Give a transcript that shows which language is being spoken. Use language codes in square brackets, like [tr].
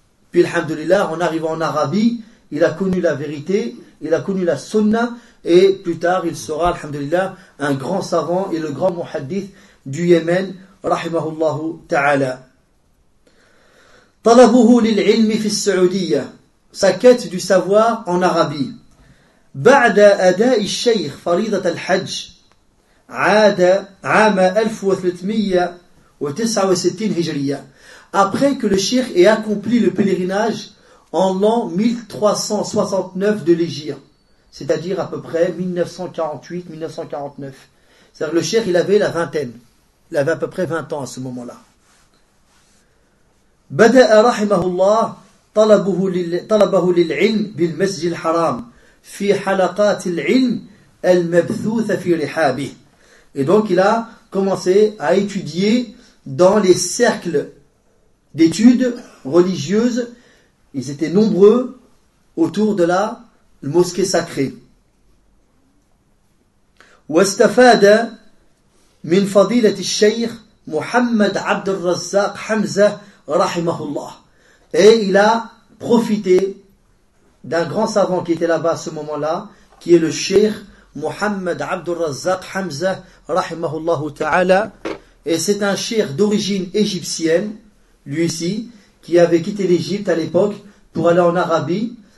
[fr] Puis, alhamdulillah, en arrivant en Arabie, il a connu la vérité, il a connu la sunna, et plus tard, il sera, alhamdulillah, un grand savant et le grand muhaddith du Yémen, rahimahullahu ta'ala. [ar] طلبه للعلم في السعودية. [fr] Sa quête du savoir en Arabie. [ar] بعد أداء الشيخ فريضة الحج عاد عام 1369 هجرية. [fr] Après que le cheikh ait accompli le pèlerinage en l'an 1369 de l'Hégire, c'est-à-dire à peu près 1948-1949. C'est-à-dire que le cheikh, il avait la vingtaine. Il avait à peu près 20 ans à ce moment-là. [ar] بدأ رحمه الله طلبه للعلم بالمسجد الحرام في حلقات العلم المبثوثة في رحابه. [fr] Et donc il a commencé à étudier dans les cercles d'études religieuses. Ils étaient nombreux autour de la mosquée sacrée. [ar] واستفاد من فضيلة الشيخ محمد عبد الرزاق حمزة rahimahullah. [fr] Et il a profité d'un grand savant qui était là-bas à ce moment-là, qui est le Cheikh Mohammed Abdul Razzaq Hamza rahimahullah ta'ala. Et c'est un Cheikh d'origine égyptienne, lui aussi, qui avait quitté l'Égypte à l'époque pour aller en Arabie.